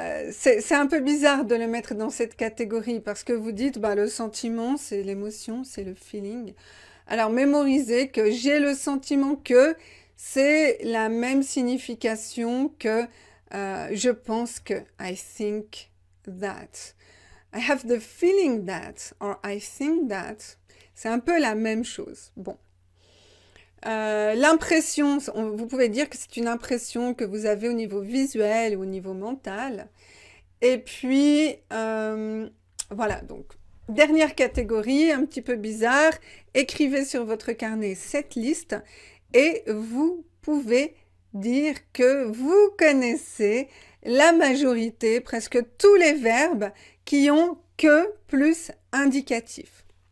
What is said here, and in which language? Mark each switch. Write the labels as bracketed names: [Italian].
[French] c'est un peu bizarre de le mettre dans cette catégorie parce que vous dites, bah, le sentiment, c'est l'émotion, c'est le feeling. Alors, mémorisez que j'ai le sentiment que c'est la même signification que je pense que, [English] I think that. I have the feeling that, or I think that. [French] C'est un peu la même chose. Bon. L'impression, vous pouvez dire que c'est une impression que vous avez au niveau visuel ou au niveau mental. Et puis, voilà, donc, dernière catégorie, un petit peu bizarre, écrivez sur votre carnet cette liste et vous pouvez dire que vous connaissez la majorité, presque tous les verbes qui ont que plus indicatif.